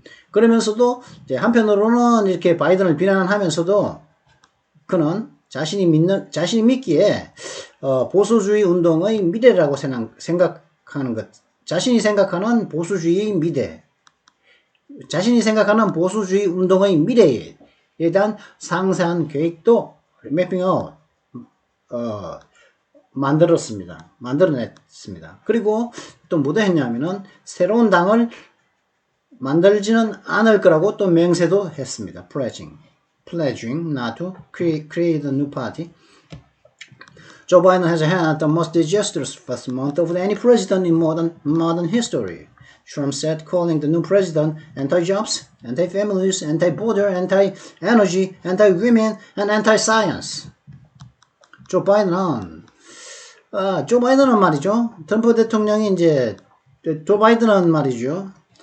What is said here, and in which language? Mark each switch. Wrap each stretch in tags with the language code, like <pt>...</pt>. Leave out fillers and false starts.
<ko>그러면서도, 이제 한편으로는 이렇게 바이든을 비난하면서도, 그는 자신이 믿기에, 보수주의 운동의 미래라고 생각하는 것, 자신이 생각하는 보수주의 미래, 자신이 생각하는 보수주의 운동의 미래에 대한 상세한 계획도</ko> <en>mapping out,</en> <ko>만들어냈습니다. 그리고 또 뭐도 했냐면은 새로운 당을 만들지는 않을 거라고 또 맹세도 했습니다.</ko> <en>pledging not to create a new party. Joe Biden has had the most disastrous first month of any president in modern history. Trump said, calling the new president anti-jobs, anti-families, anti-border, anti-energy, anti-women, and anti-science.</en> <ko>조 바이든은 말이죠. 트럼프 대통령이 이제 조 바이든은 말이죠.</ko>